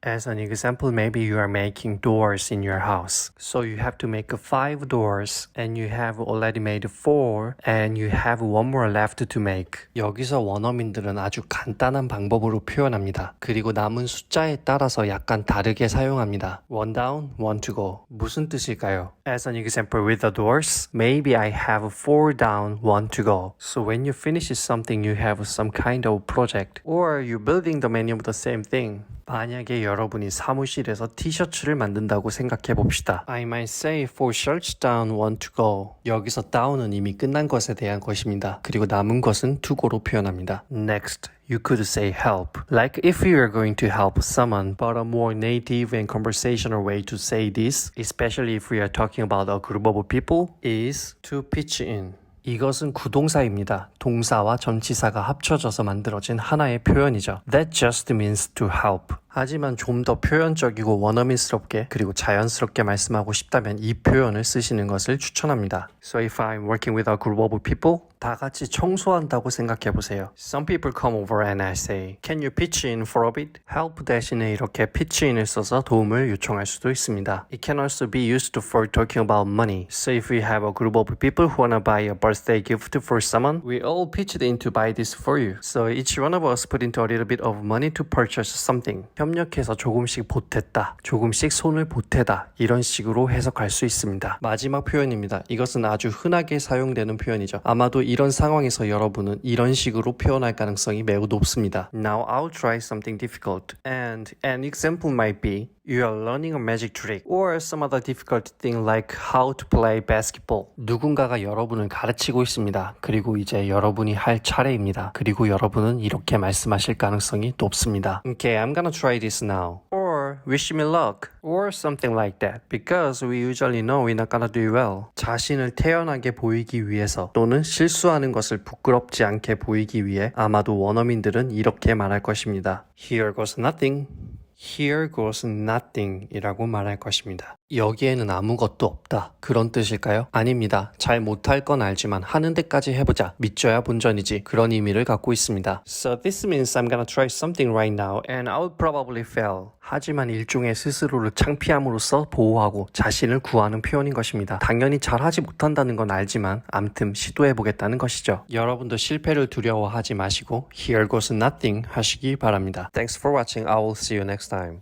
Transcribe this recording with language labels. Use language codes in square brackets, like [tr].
[en] As an example, maybe you are making doors in your house. So you have to make 5 doors and you have already made 4 and you have one more left to make. [ko] 여기서 원어민들은 아주 간단한 방법으로 표현합니다. 그리고 남은 숫자에 따라서 약간 다르게 사용합니다. [en] One down, one to go. [ko] 무슨 뜻일까요? [en] As an example with the doors, maybe I have 4 down, one to go. So when you finish something, you have some kind of project. Or you building the many of the same thing. [ko] 만약에 여러분이 사무실에서 티셔츠를 만든다고 생각해 봅시다. [en] I might say for shirts down want to go. [ko] 여기서 down은 이미 끝난 것에 대한 것입니다. 그리고 남은 것은 to go로 표현합니다. [en] Next, you could say help. Like if you are going to help someone, but a more native and conversational way to say this, especially if we are talking about a group of people, is to pitch in. [ko] 이것은 구동사입니다. 동사와 전치사가 합쳐져서 만들어진 하나의 표현이죠. [en] That just means to help. [ko] 하지만 좀 더 표현적이고 원어민스럽게 그리고 자연스럽게 말씀하고 싶다면 이 표현을 쓰시는 것을 추천합니다. [en] So if I'm working with a group of people, [ko] 다 같이 청소한다고 생각해 보세요. [en] Some people come over and I say, Can you pitch in for a bit? [ko] Help 대신에 이렇게 pitch in을 써서 도움을 요청할 수도 있습니다. [en] It can also be used for talking about money. So if we have a group of people who wanna buy a birthday gift for someone, we all pitched in to buy this for you. So each one of us put into a little bit of money to purchase something. [ko] 협력해서 조금씩 보탰다, 조금씩 손을 보태다 이런 식으로 해석할 수 있습니다. 마지막 표현입니다. 이것은 아주 흔하게 사용되는 표현이죠. 아마도 이런 상황에서 여러분은 이런 식으로 표현할 가능성이 매우 높습니다. [en] Now I'll try something difficult. And an example might be You are learning a magic trick or some other difficult thing like how to play basketball. [ko] 누군가가 여러분을 가르치고 있습니다. 그리고 이제 여러분이 할 차례입니다. 그리고 여러분은 이렇게 말씀하실 가능성이 높습니다. [en] Okay, I'm gonna try this now. Or wish me luck. Or something like that. Because we usually know we're not gonna do well. [ko] 자신을 태연하게 보이기 위해서 또는 실수하는 것을 부끄럽지 않게 보이기 위해 아마도 원어민들은 이렇게 말할 것입니다. [en] Here goes nothing. Here goes nothing [ko] 이라고 말할 것입니다. 여기에는 아무것도 없다. 그런 뜻일까요? 아닙니다. 잘 못할 건 알지만 하는 데까지 해보자. 믿져야 본전이지. 그런 의미를 갖고 있습니다. [en] So this means I'm gonna try something right now and I'll probably fail. [ko] 하지만 일종의 스스로를 창피함으로써 보호하고 자신을 구하는 표현인 것입니다. 당연히 잘하지 못한다는 건 알지만 암튼 시도해보겠다는 것이죠. 여러분도 실패를 두려워하지 마시고 [en] Here goes nothing [ko] 하시기 바랍니다. [en] Thanks for watching. I will see you next time.